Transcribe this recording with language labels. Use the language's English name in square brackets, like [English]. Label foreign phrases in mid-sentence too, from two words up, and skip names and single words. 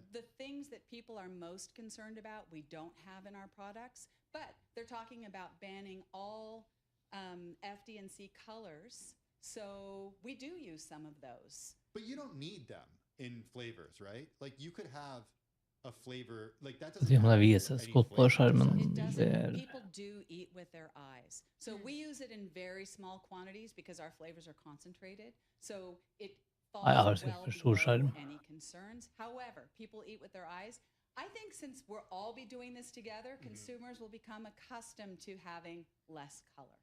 [English] The things that people are most concerned about, we don't have in our products, but they're talking about banning all FD&C colors. So we do use some of those. But you don't need them in flavors, right? Like you could have a flavor like that doesn't. [Norwegian] Det vises godt på skjermen. [English] People do eat with their eyes. So we use it in very small quantities because our flavors are concentrated. So it falls well below any concerns. However, people eat with their eyes. I think since we'll all be doing this together, consumers will become accustomed to having less color.